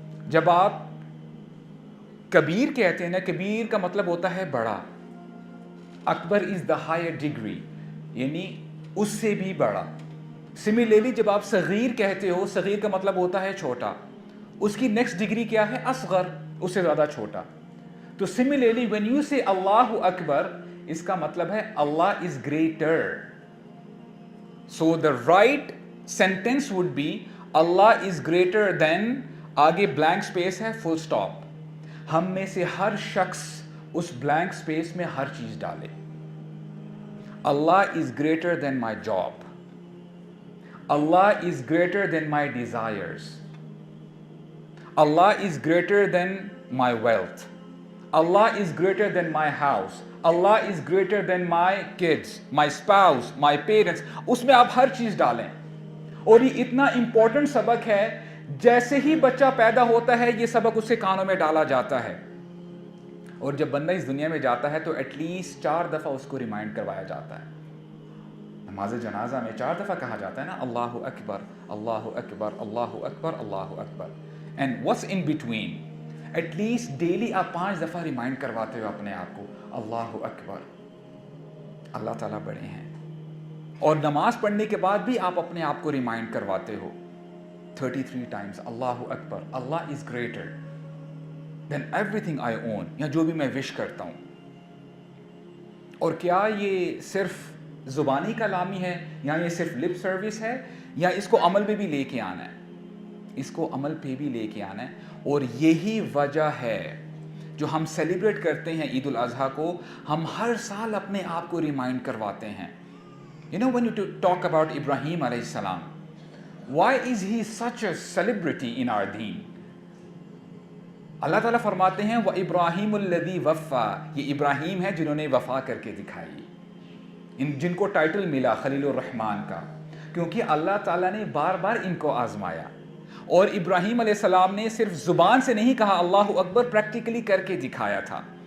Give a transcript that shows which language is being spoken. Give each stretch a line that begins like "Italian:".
Urdu: جب آپ کبیر کہتے ہیں نا، کبیر کا مطلب ہوتا ہے بڑا، اکبر
English: is the higher degree
Urdu: یعنی اس سے بھی بڑا. سملرلی جب آپ صغیر کہتے ہو، صغیر کا مطلب ہوتا ہے چھوٹا، اس کی نیکسٹ ڈگری کیا ہے؟ اصغر، اس سے زیادہ چھوٹا. تو سملرلی
English: when you say
Urdu: اللہ اکبر، اس کا مطلب ہے اللہ
English: Is greater. So the right sentence would be Allah is greater than،
Urdu: آگے
English: blank space
Urdu: ہے،
English: full stop.
Urdu: ہم میں سے ہر شخص اس blank space میں ہر چیز ڈالے.
English: Allah is greater than my job. Allah is greater than my desires. Allah is greater than my wealth. Allah is greater than my house. Allah is greater than my kids, my spouse, my parents.
Urdu: اس میں آپ ہر چیز ڈالیں. اور یہ اتنا important سبق ہے، جیسے ہی بچہ پیدا ہوتا ہے یہ سبق اس کے کانوں میں ڈالا جاتا ہے. اور جب بندہ اس دنیا میں جاتا ہے تو ایٹ لیسٹ 4 دفعہ اس کو ریمائنڈ کروایا جاتا ہے. نماز جنازہ میں 4 دفعہ کہا جاتا ہے نا، اللہ اکبر اللہ اکبر اللہ اکبر اللہ اکبر.
English: And what's in between?
Urdu: At least daily آپ 5 دفعہ ریمائنڈ کرواتے ہو اپنے آپ کو اللہ اکبر، اللہ تعالیٰ بڑے ہیں. اور نماز پڑھنے کے بعد بھی آپ اپنے آپ کو ریمائنڈ کرواتے ہو 33 Times Allah Akbar, Allah
English: is greater then every thing I own,
Urdu: یا جو بھی میں وش کرتا ہوں. اور کیا یہ صرف زبانی کلامی ہے، یا یہ صرف لپ سروس ہے، یا اس کو عمل پہ بھی لے کے آنا ہے؟ اس کو عمل پہ بھی لے کے آنا ہے. اور یہی وجہ ہے جو ہم سیلیبریٹ کرتے ہیں عید الاضحیٰ کو، ہم ہر سال اپنے آپ کو ریمائنڈ کرواتے ہیں.
English: You know, when you talk about Ibrahim alayhi salam, why is he such a celebrity in our deen?
Urdu: اللہ تعالیٰ فرماتے ہیں
Arabic: وَإِبْرَاهِيمُ الَّذِي وَفَّى،
Urdu: یہ ابراہیم ہے جنہوں نے وفا کر کے دکھائی، جن کو ٹائٹل ملا خلیل الرحمن کا، کیونکہ اللہ تعالیٰ نے بار بار ان کو آزمایا. اور ابراہیم علیہ السلام نے صرف زبان سے نہیں کہا اللہ اکبر، پریکٹیکلی کر کے دکھایا تھا.